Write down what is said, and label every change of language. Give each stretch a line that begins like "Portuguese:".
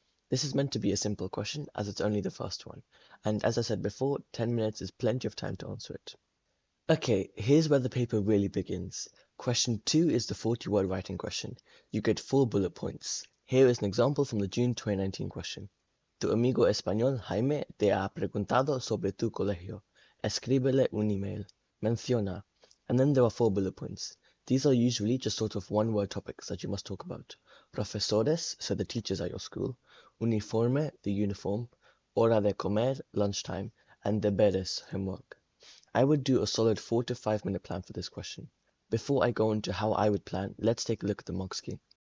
English: This is meant to be a simple question, as it's only the first one, and as I said before, 10 minutes is plenty of time to answer it. Okay, here's where the paper really begins. Question 2 is the 40-word writing question. You get 4 bullet points. Here is an example from the June 2019 question.
Spanish: Tu amigo español Jaime te ha preguntado sobre tu colegio. Escríbele un email. Menciona.
English: And then there are 4 bullet points. These are usually just sort of one-word topics that you must talk about. Profesores, so the teachers at your school. Uniforme, the uniform. Hora de comer, lunchtime. And deberes, homework. I would do a solid 4 to 5 minute plan for this question. Before I go into how I would plan, let's take a look at the moxki.